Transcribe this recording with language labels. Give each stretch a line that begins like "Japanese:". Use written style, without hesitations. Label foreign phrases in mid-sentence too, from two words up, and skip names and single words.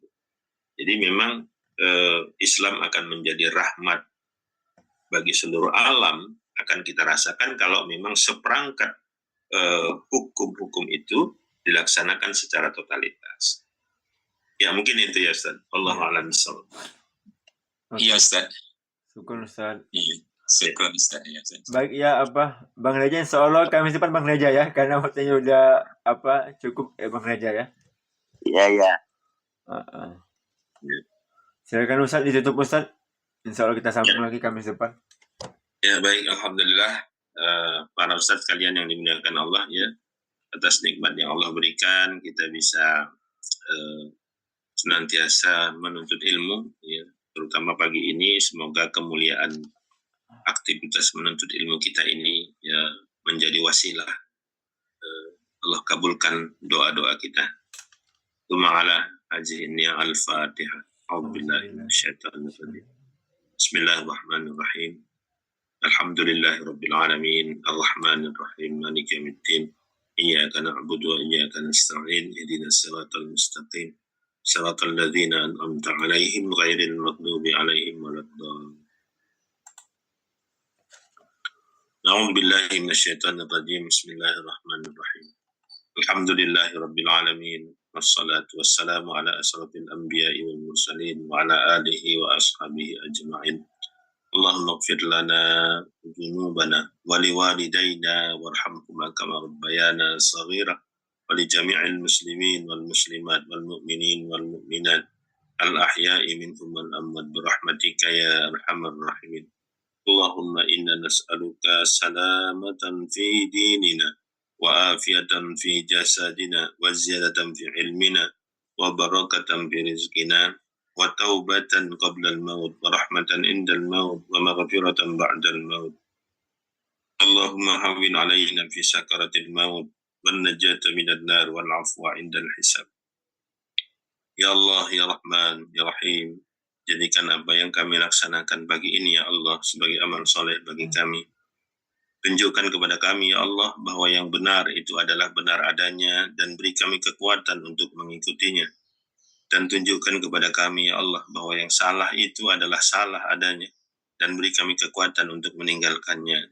Indonesian: Jadi memang Islam akan menjadi rahmat bagi seluruh alam, akan kita rasakan kalau memang seperangkat hukum-hukum itu dilaksanakan secara totalitas. Ya, mungkin itu ya,
Arabic: Ustaz. الله أعلم بالصواب.
Indonesian: Iya, Ustaz. Syukur, Ustaz. Iya, syukur, Ustaz. Iya, Ustaz. Baik, ya, Bang Reja,
Arabic: إن شاء الله
Indonesian: kami simpan Bang Reja, ya, karena waktunya udah cukup, Bang Reja, ya. Iya, ya. Ya. Silakan Ustaz, ditutup Ustaz.
Arabic: إن شاء الله
Indonesian: kita sambung lagi Kamis depan. Ya baik, alhamdulillah para ustadz kalian yang dimuliakan Allah ya, atas nikmat yang Allah berikan kita bisa senantiasa menuntut ilmu ya, terutama pagi ini semoga kemuliaan aktivitas menuntut ilmu kita ini ya menjadi wasilah Allah kabulkan doa-doa kita.
Arabic: ثم على هذه يا الفاتحة. أعوذ بالله من الشيطان الرجيم. بسم الله الرحمن الرحيم. الحمد لله رب العالمين. الرحمن الرحيم. مالك يوم الدين. إياك نعبد وإياك نستعين. اهدنا الصراط المستقيم. صراط الذين أنعمت عليهم غير المغضوب عليهم ولا الضالين. أعوذ بالله من الشيطان الرجيم. بسم الله الرحمن الرحيم. الحمد لله رب العالمين. والصلاة والسلام على أشرف الأنبياء والمرسلين وعلى آله وأصحابه أجمعين. اللهم اغفر لنا ذنوبنا ولوالدينا وارحمهما كما ربيانا صغيرا ولجميع المسلمين والمسلمات والمؤمنين والمؤمنات الأحياء منهم والأموات برحمتك يا أرحم الراحمين. اللهم إنا نسألك سلامة في ديننا وعافية في جسدنا وزيادة في علمنا وبركة في رزقنا وتوبة قبل الموت ورحمة عند الموت ومغفرة بعد الموت. اللهم هون علينا في سكرات الموت والنجاة من النار والعفو عند الحساب. يا الله، يا رحمن، يا رحيم,
Indonesian: jadikan apa yang kami laksanakan pagi ini
Arabic: يا الله
Indonesian: sebagai amal soleh bagi kami. Tunjukkan kepada kami
Arabic: يا الله
Indonesian: bahwa yang benar itu adalah benar adanya dan beri kami kekuatan untuk mengikutinya. Dan tunjukkan kepada kami
Arabic: يا الله
Indonesian: bahwa yang salah itu adalah salah adanya dan beri kami kekuatan untuk meninggalkannya.